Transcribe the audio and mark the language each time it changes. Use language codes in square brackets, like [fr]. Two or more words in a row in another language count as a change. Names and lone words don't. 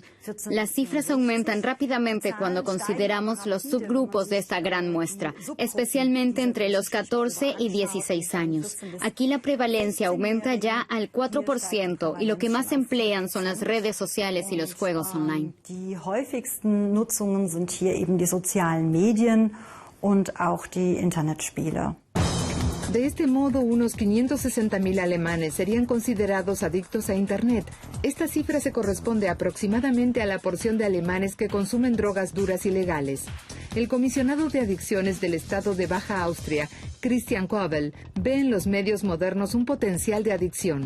[es] Las cifras aumentan rápidamente cuando consideramos los subgrupos de esta gran muestra, especialmente entre los 14 y 16 años. Aquí la prevalencia aumenta ya al 4% y lo que más emplean son las redes sociales y los juegos online. [de] Die häufigsten Nutzungen sind hier eben die sozialen Medien und auch die Internetspiele. [es] De este modo, unos 560.000 alemanes serían considerados adictos a Internet. Esta cifra se corresponde aproximadamente a la porción de alemanes que consumen drogas duras ilegales. El comisionado de adicciones del estado de Baja Austria, Christian Kobel, ve en los medios modernos un potencial de adicción.